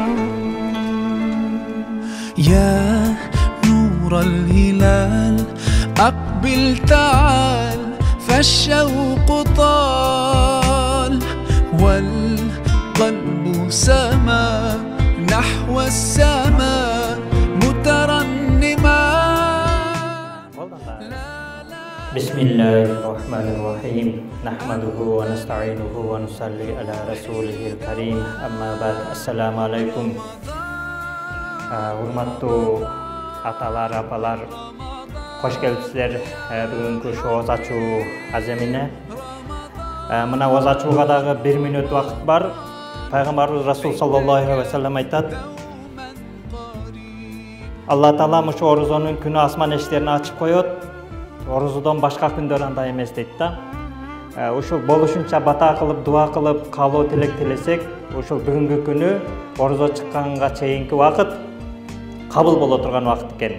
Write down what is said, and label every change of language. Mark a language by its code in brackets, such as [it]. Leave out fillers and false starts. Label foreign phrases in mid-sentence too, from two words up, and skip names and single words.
[ar] يا نور الهلال أقبل تعال فالشوق طال والقلب سما نحو السماء مترنما. بسم الله الرحمن الرحيم نحمده ونستعينه ونصلي على رسوله الكريم أما بعد السلام عليكم. [ky] Урматтуу аталар, апалар, кош келипсиздер бүгүнкү оз ачуу аземине. Мына оз ачууга дагы 1 мүнөт убакыт бар. Пайгамбарыбыз Расул [ar] صلى الله عليه وسلم [ky] айтат: Алла Таала мушу орозонун күнү асман эшиктерин ачып коет. Орозодон башка күндөр андай эмес дейт да. Ушул болушунча бата кылып, дуа кылып, каалоо тилек тилесек, ушул бүгүнкү күнү орозо чыкканга чейинки убакыт кабыл боло турган убакыт экен.